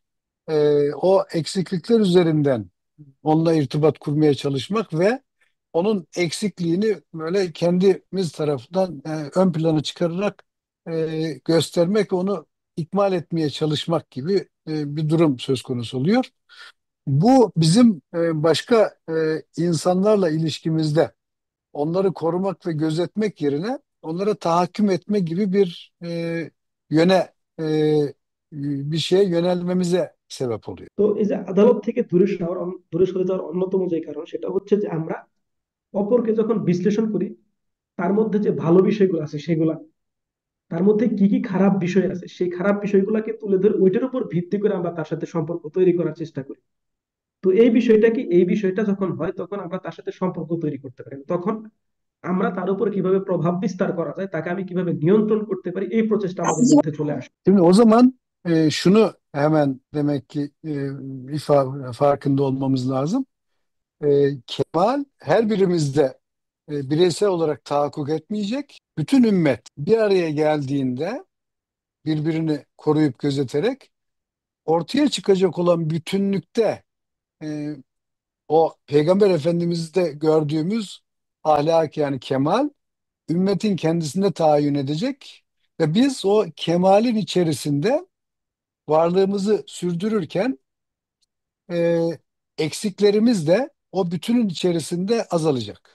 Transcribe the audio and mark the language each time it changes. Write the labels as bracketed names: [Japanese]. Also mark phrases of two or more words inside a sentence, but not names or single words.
[Turkish] o eksiklikler üzerinden onunla irtibat kurmaya çalışmak ve onun eksikliğini böyle kendimiz tarafından ön plana çıkararak göstermek, onu ikmal etmeye çalışmak gibi bir durum söz konusu oluyor. Bu bizim başka insanlarla ilişkimizde onları korumak ve gözetmek yerine onlara tahakküm etme gibi bir yöne bir şeye yönelmemize sebep oluyor. [Bangla] তো এই যে আদালত থেকে দূরে সরে যাওয়ার অন্যতম যে কারণ সেটা হচ্ছে যে আমরা অপরকে যখন বিশ্লেষণ করি তার মধ্যে যে ভালো বিষয়গুলো আছে সেগুলা, তার মধ্যে কি কি খারাপ বিষয় আছে সেই খারাপ বিষয়গুলোকে তুলে ধরে ওইটার উপর ভিত্তি করে আমরা তার সাথে সম্পর্ক তৈরি করার চেষ্টা করি। তো এই বিষয়টা যখন হয় তখন আমরা তার সাথে সম্পর্ক তৈরি করতে পারি না। তখন আমরা তার উপর কিভাবে প্রভাব বিস্তার করা যায়, তাকে আমি কিভাবে নিয়ন্ত্রণ করতে পারি, এই প্রচেষ্টা আমাদের মধ্যে চলে আসে। [Turkish] Şimdi o zaman şunu hemen demek ki farkında olmamız lazım. Kemal her birimizde bireysel olarak tahakkuk etmeyecek. Bütün ümmet bir araya geldiğinde birbirini koruyup gözeterek ortaya çıkacak olan bütünlükte e, o Peygamber Efendimiz'de gördüğümüz ahlak yani kemal ümmetin kendisinde tahayyün edecek ve biz o kemalin içerisinde varlığımızı sürdürürken e, eksiklerimiz de o bütünün içerisinde azalacak.